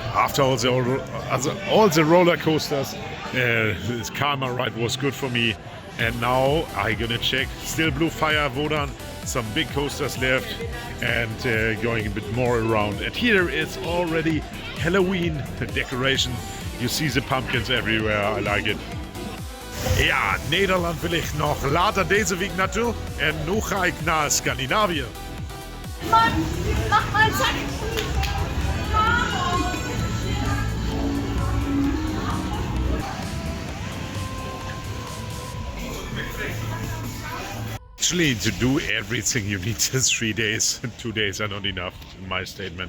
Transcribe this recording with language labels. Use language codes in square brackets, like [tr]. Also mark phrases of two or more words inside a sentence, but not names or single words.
[en] After all the roller coasters, this Karma ride was good for me. And now I'm gonna check still Blue Fire Wodan, some big coasters left, and going a bit more around. And here is already Halloween decoration. You see the pumpkins everywhere. I like it. [nl] Ja, Nederland wil ik nog later deze week naartoe. En nu ga ik naar Scandinavië. [de] Mann, mach mal zack. [en] Actually, to do everything you need is 3 days. 2 days are not enough, in my statement.